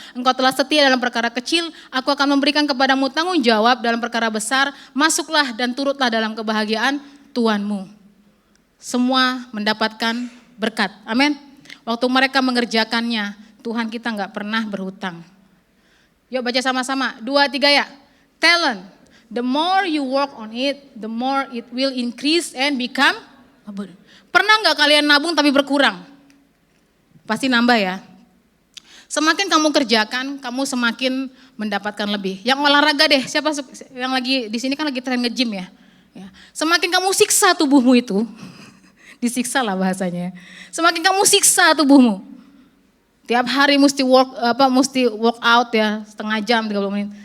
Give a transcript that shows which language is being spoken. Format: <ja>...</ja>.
<id>Engkau telah setia dalam perkara kecil, aku akan memberikan kepadamu tanggung jawab dalam perkara besar. Masuklah dan turutlah dalam kebahagiaan Tuhanmu. Semua mendapatkan berkat, amin. Waktu mereka mengerjakannya, Tuhan kita gak pernah berhutang. Yuk baca sama-sama, 2, 3 ya. Talent.</id> <en>The more you work on it, the more it will increase and become abundant.</en> <id>Pernah nggak kalian nabung tapi berkurang? Pasti nambah ya. Semakin kamu kerjakan, kamu semakin mendapatkan lebih. Yang olahraga deh, siapa yang lagi di sini kan lagi tren nge-gym ya. Semakin kamu siksa tubuhmu itu, disiksa lah bahasanya. Semakin kamu siksa tubuhmu, tiap hari mesti work out ya, setengah jam 30 menit.</id>